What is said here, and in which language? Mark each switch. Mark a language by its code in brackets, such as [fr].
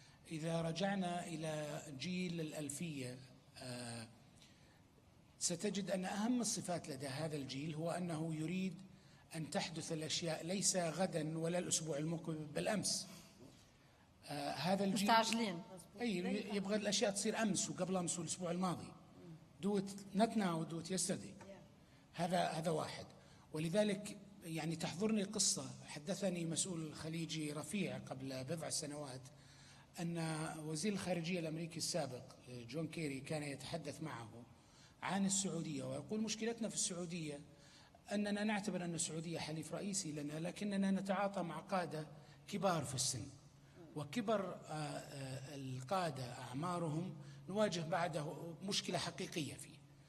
[ar] إذا رجعنا إلى جيل الألفية ستجد أن أهم الصفات لدى هذا الجيل هو أنه يريد أن تحدث الأشياء ليس غدا ولا الأسبوع المقبل بل أمس. هذا الجيل مستعجلين. أي يبغى الأشياء تصير أمس وقبل أمس والأسبوع الماضي. [en] do it not now, do it yesterday. [ar] هذا واحد. ولذلك يعني تحضرني قصة حدثني مسؤول خليجي رفيع قبل بضع سنوات أن وزير الخارجية الأمريكي السابق جون كيري كان يتحدث معه عن السعودية ويقول مشكلتنا في السعودية أننا نعتبر أن السعودية حليف رئيسي لنا، لكننا نتعاطى مع قادة كبار في السن، وكبر القادة أعمارهم نواجه بعده مشكلة حقيقية فيه.